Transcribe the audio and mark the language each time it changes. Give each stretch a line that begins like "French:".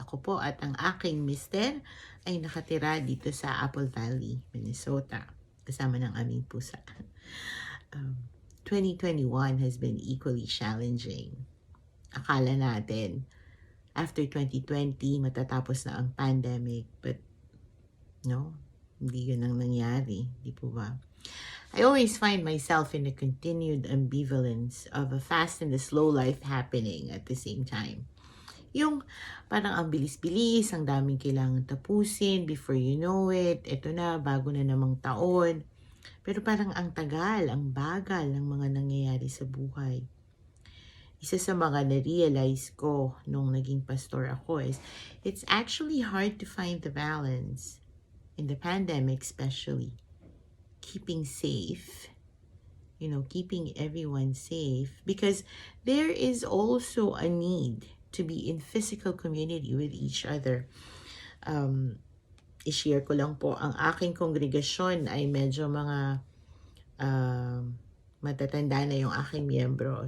Filipino: Ako po at ang aking mister ay nakatira dito sa Apple Valley, Minnesota, kasama ng aming pusa.
English: 2021 has been equally challenging.
Filipino: Akala natin,
English: after 2020,
Filipino: matatapos na ang pandemic,
English: but no,
Filipino: hindi yun ang nangyari, di po ba?
English: I always find myself in a continued ambivalence of a fast and a slow life happening at the same time.
Filipino: Yung parang ang bilis-bilis, ang daming kailangan tapusin,
English: before you know it,
Filipino: eto na, bago na namang taon. Pero parang ang tagal, ang bagal ng mga nangyayari sa buhay. Isa sa mga na-realize ko nung naging pastor ako
English: is, it's actually hard to find the balance, in the pandemic especially. Keeping safe, keeping everyone safe, because there is also a need to be in physical community with each other.
Filipino: I-share ko lang po, ang aking kongregasyon ay medyo mga matatanda na yung aking miyembro.